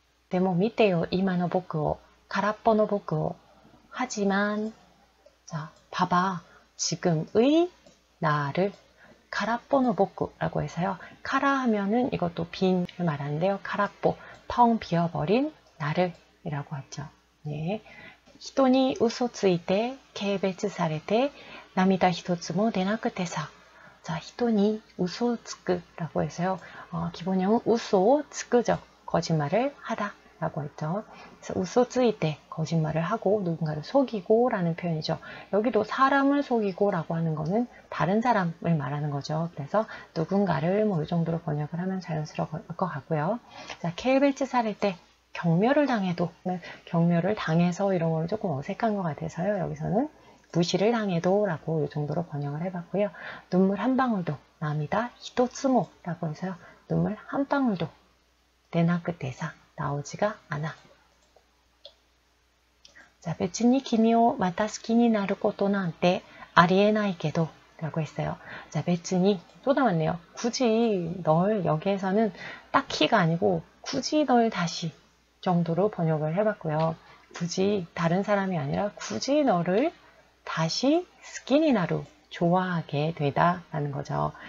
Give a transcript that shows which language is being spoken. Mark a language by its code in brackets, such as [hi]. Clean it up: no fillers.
[ja] 데모 미테요 이마노 보쿠오 가라뽀노 보쿠오. [ko] 하지만 자 봐봐 지금의 나를 가라뽀노 보쿠라고 해서요. 카라 하면은 이것도 빈을 말하는데요. 가라뽀 텅 비어버린 나를 이라고 하죠. 네. [ja] 人に嘘ついて軽蔑されて涙一つも出なくてさ. [ko] 자, [ja] 人に嘘をつく [ko] 라고 해서요. 기본형은 우소つく죠. 거짓말을 하다 라고 했죠. 그래서 우소 ついて 거짓말을 하고 누군가를 속이고 라는 표현이죠. 여기도 사람을 속이고 라고 하는 거는 다른 사람을 말하는 거죠. 그래서 누군가를 뭐 이 정도로 번역을 하면 자연스러울 것 같고요. 자, 케이벨츠 사릴 때 경멸을 당해도, 경멸을 당해서 이런 거는 조금 어색한 것 같아서요. 여기서는 무시를 당해도 라고 이 정도로 번역을 해봤고요. 눈물 한 방울도 나미다 히토츠모 라고 해서요. 눈물 한 방울도 내나크 대사 나오지가 않아. [ja] 자, 別に君をまた好きになることなんてありえないけど [ko] 라고 했어요. 자, 別に또 나왔네요. 굳이 널 여기에서는 딱히가 아니고 굳이 널 다시 정도로 번역을 해봤고요. 굳이 다른 사람이 아니라 굳이 너를 다시 스키니나루 좋아하게 되다 라는 거죠.